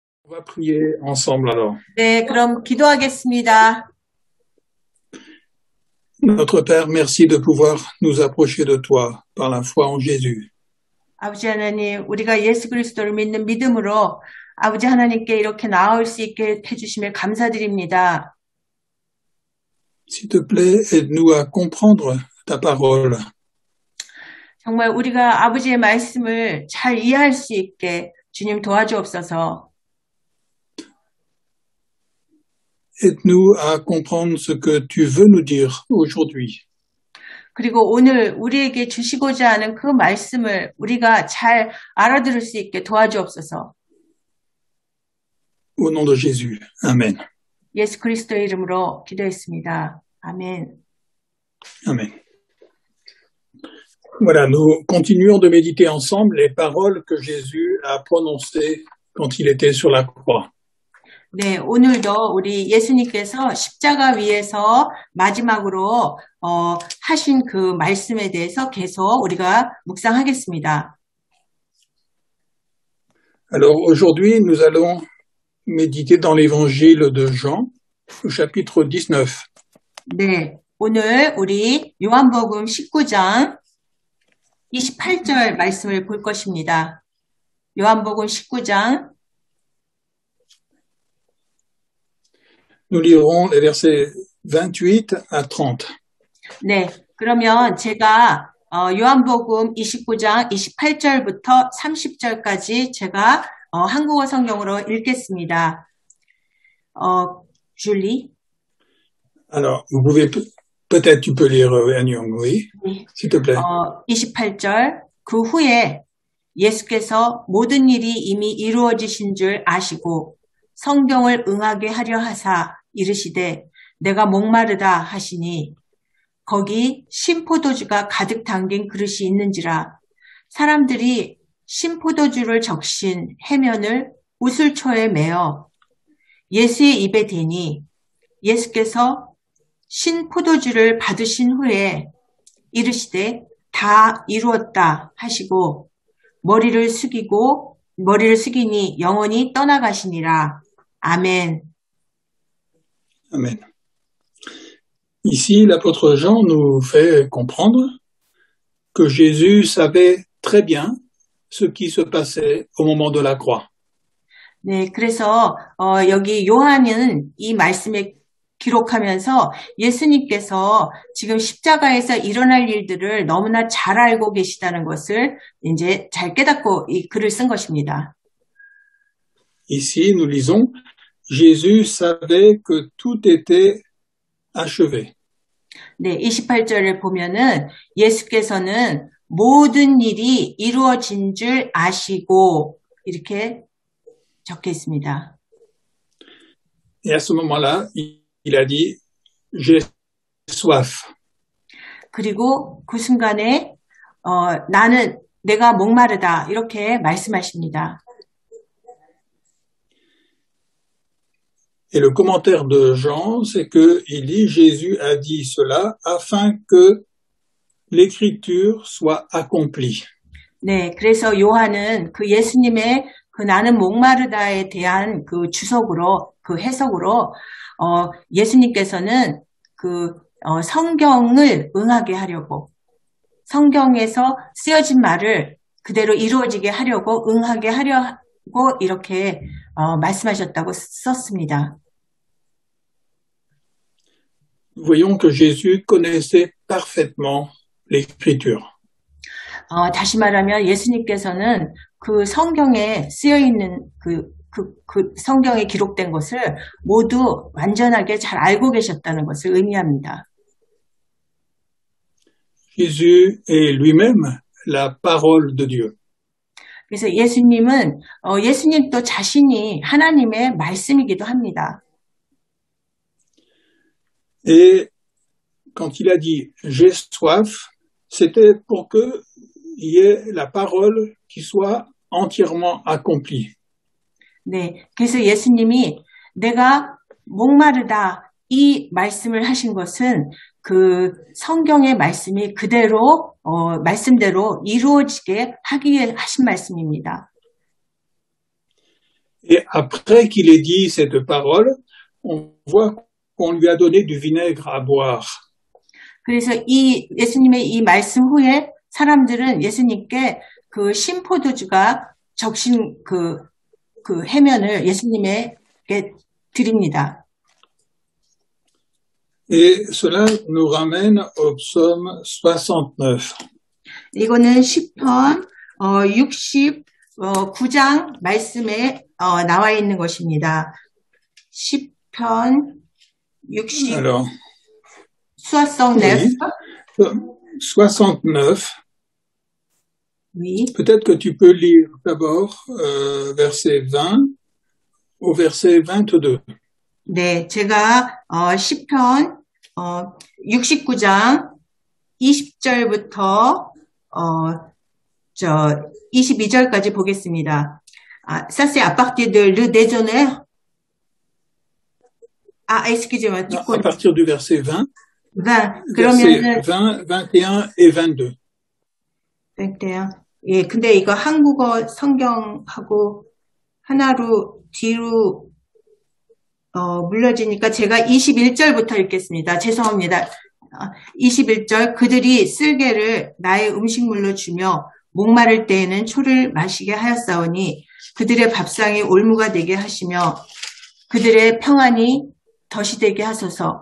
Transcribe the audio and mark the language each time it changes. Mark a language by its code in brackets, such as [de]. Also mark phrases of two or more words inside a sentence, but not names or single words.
[fr] On va prier ensemble alors. [ko] 네, 그럼 기도하겠습니다. [fr] Notre Père, merci de pouvoir nous approcher de toi par la foi en Jésus. [ko] 아버지 하나님, 우리가 예수 그리스도를 믿는 믿음으로 아버지 하나님께 이렇게 나아올 수 있게 해주심에 감사드립니다. [fr] S'il te plaît, aide-nous à comprendre ta parole. [ko] 정말 우리가 아버지의 말씀을 잘 이해할 수 있게 주님 도와주옵소서. [fr] Aide-nous à comprendre ce que tu veux nous dire aujourd'hui. [ko] 그리고 오늘 우리에게 주시고자 하는 그 말씀을 우리가 잘 알아들을 수 있게 도와주옵소서. [fr] Au nom de Jésus. Amen. [ko] 예수 그리스도의 이름으로 기도했습니다. 아멘. [fr] Amen. Voilà, nous continuons de méditer ensemble les paroles que Jésus a prononcées quand il était sur la croix. [ko] 네, 오늘도 우리 예수님께서 십자가 위에서 마지막으로 하신 그 말씀에 대해서 계속 우리가 묵상하겠습니다. [fr] Alors aujourd'hui, nous allons méditer dans l'évangile de Jean, au chapitre 19. [ko] 네, 오늘 우리 요한복음 19장 28절 말씀을 볼 것입니다. 요한복음 19장 [fr] Nous lirons les versets 28 à 30. [ko] 네, 그러면 제가 요한복음 29장 28절부터 30절까지 제가 한국어 성경으로 읽겠습니다. 줄리? [fr] Alors, vous pouvez, peut-être tu peux lire Anyong, oui, [ko] 네. [fr] s'il te plaît. [ko] 28절. 그 후에 예수께서 모든 일이 이미 이루어지신 줄 아시고 성경을 응하게 하려 하사 이르시되 내가 목마르다 하시니 거기 신포도주가 가득 담긴 그릇이 있는지라 사람들이 신포도주를 적신 해면을 우슬초에 메어 예수의 입에 대니 예수께서 신포도주를 받으신 후에 이르시되 다 이루었다 하시고 머리를 숙이니 영원히 떠나가시니라. 아멘. [fr] Amen. Ici, l'apôtre Jean nous fait comprendre que Jésus savait très bien ce qui se passait au moment de la croix. [ko] 네, 그래서 여기 요한은 이 말씀에 기록하면서 예수님께서 지금 십자가에서 일어날 일들을 너무나 잘 알고 계시다는 것을 이제 잘 깨닫고 이 글을 쓴 것입니다. [fr] Ici, nous lisons, Jésus savait que tout était achevé. [ko] 네, 28절을 보면은 예수께서는 모든 일이 이루어진 줄 아시고 이렇게 적혀 있습니다. [fr] Et à ce moment-là, il a dit, j'ai soif. [ko] 그리고 그 순간에 내가 목마르다 이렇게 말씀하십니다. [fr] Et le commentaire de Jean, c'est que il dit Jésus a dit cela afin que l'écriture soit accomplie. [ko] 네, 그래서 요한은 그 예수님의 그 나는 목마르다에 대한 그 주석으로 그 해석으로 예수님께서는 그 성경을 응하게 하려고 성경에서 쓰여진 말을 그대로 이루어지게 하려고 응하게 하려고 이렇게 말씀하셨다고 썼습니다. [fr] Nous voyons que Jésus connaissait parfaitement l'écriture. [ko] 다시 말하면 예수님께서는 그 성경에 쓰여 있는 그 성경에 기록된 것을 모두 완전하게 잘 알고 계셨다는 것을 의미합니다. [fr] Jésus est lui-même la parole de Dieu. [ko] 그래서 예수님도 자신이 하나님의 말씀이기도 합니다. [fr] Et quand il a dit j'ai soif, c'était pour que il y ait la parole qui soit entièrement accomplie. [ko] 네, 그래서 예수님이 내가 목마르다 이 말씀을 하신 것은 그 성경의 말씀이 그대로 말씀대로 이루어지게 하기 위해 하신 말씀입니다. [fr] Et après qu'il ait dit cette parole, on voit qu'on lui a donné du vinaigre à boire. [ko] 그래서 이 예수님의 이 말씀 후에 사람들은 예수님께 그 신포도주가 적신 그 해면을 예수님에게 드립니다. [fr] Et cela nous ramène au psaume 69. [ko] 이거는 시편 69장 말씀에 나와 있는 것입니다. 시편 60 [fr] Alors, 수화성 oui, [ko] 네. 69. [fr] Oui. Peut-être que tu peux lire d'abord verset 20 au verset 22. [ko] 네, 제가 시편 69장 20절부터 22절까지 보겠습니다. [fr] Ça c'est à partir de le déjeuner. excusez-moi. Non, à partir du verset 20. 20. Verset [ko] 그러면은 [fr] 20, 21 et 22. 21. [ko] 예, 근데 이거 한국어 성경하고 하나로 뒤로 물려지니까 제가 21절부터 읽겠습니다. 죄송합니다. 21절 그들이 쓸개를 나의 음식물로 주며 목마를 때에는 초를 마시게 하였사오니 그들의 밥상이 올무가 되게 하시며 그들의 평안이 덫이 되게 하소서.